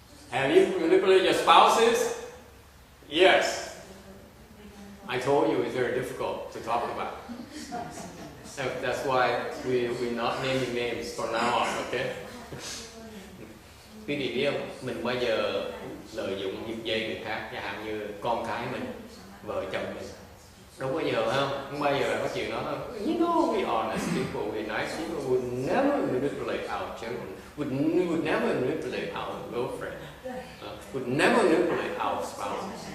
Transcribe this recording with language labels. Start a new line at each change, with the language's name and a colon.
English: Have you manipulated your spouses? Yes. I told you it's very difficult to talk about. So that's why we're not naming names from now on, okay?
Vietnamese: Quý vị biết không, mình bao giờ lợi dụng giật dây người khác, chẳng hạn như con cái mình, vợ chồng mình. Đâu bao giờ không? Không bao giờ là có chuyện đó không?
English: You know, we honest people, we nice people would never manipulate our children, would never manipulate our girlfriend, would never manipulate our spouse.